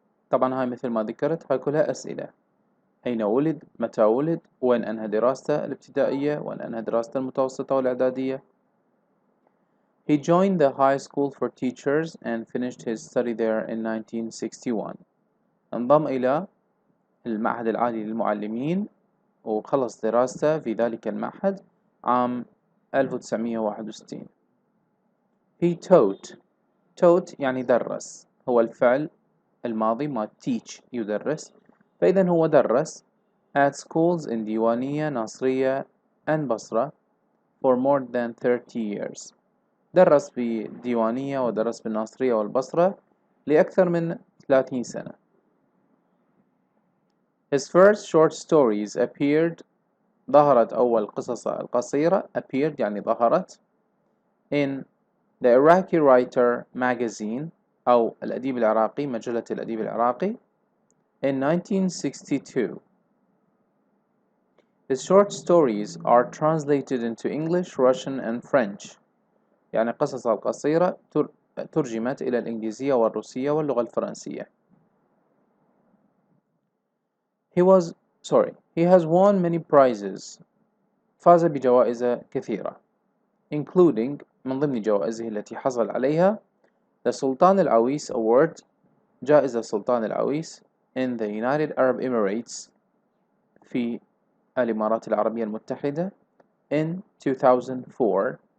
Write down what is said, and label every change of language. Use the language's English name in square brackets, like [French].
[Arabic] طبعا هاي مثل ما ذكرت هاي كلها أسئلة: أين ولد، متى ولد، وين أنهى دراسته الابتدائية، وين أنهى دراسته المتوسطة والإعدادية. [English] He joined the high school for teachers and finished his study there in 1961. [Arabic] انضم إلى المعهد العالي للمعلمين وخلص دراسته في ذلك المعهد عام 1961. [English] He taught [Arabic] يعني درس، هو الفعل الماضي ما teach يدرس، فإذا هو درس [English] at schools in [Arabic] ديوانية، ناصرية and بصرة [English] for more than 30 years. [Arabic] درس بالديوانية ودرس بالناصرية والبصرة لأكثر من 30 سنة. [English] His first short stories appeared [Arabic] ظهرت أول قصصه القصيرة [English] appeared [Arabic] يعني ظهرت [English] in the Iraqi Writer magazine [Arabic] أو الأديب العراقي، مجلة الأديب العراقي [English] in 1962. His short stories are translated into English, Russian and French. [Arabic] يعني قصصه القصيرة ترجمت إلى الإنجليزية والروسية واللغة الفرنسية. [English] He has won many prizes. [Arabic] فاز بجوائز كثيرة including من ضمن جوائزه التي حصل عليها the Sultan العويس Award، جائزة سلطان العويس [English] in the United Arab Emirates [Arabic] في الإمارات العربية المتحدة [English] in 2004